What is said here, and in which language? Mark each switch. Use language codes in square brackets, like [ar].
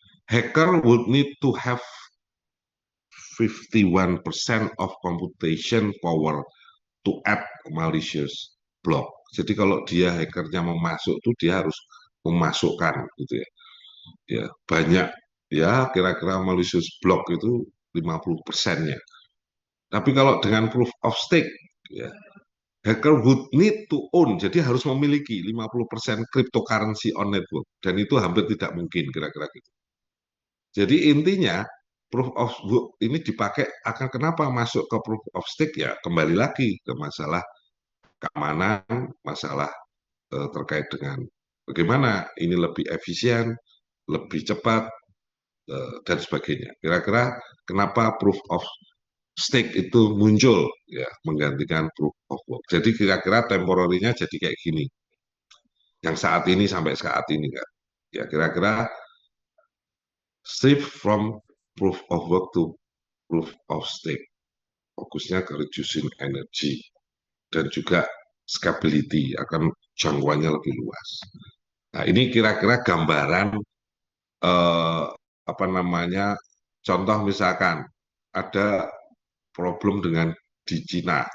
[en] Hacker would need to have 51% of computation power to add malicious block. [id] Jadi kalau dia hackernya mau masuk tuh dia harus memasukkan gitu ya. Ya, banyak ya, kira-kira malicious block itu 50%-nya. Tapi kalau dengan proof of stake ya, [en] hacker would need to own, [id] jadi harus memiliki 50% [en] cryptocurrency on network, [id] dan itu hampir tidak mungkin, kira-kira gitu. Jadi intinya proof of work ini dipakai akan kenapa masuk ke proof of stake, ya kembali lagi ke masalah keamanan, masalah terkait dengan bagaimana ini lebih efisien, lebih cepat, dan sebagainya. Kira-kira kenapa proof of stake itu muncul ya menggantikan proof of work. Jadi kira-kira temporarinya jadi kayak gini. Yang saat ini sampai saat ini kan. Ya kira-kira [en] shift from proof of work to proof of stake. [id] Fokusnya ke [en] reducing energy [id] dan juga scalability, akan jangkauannya lebih luas. Nah, ini kira-kira gambaran apa namanya, contoh misalkan ada problem dengan di Cina.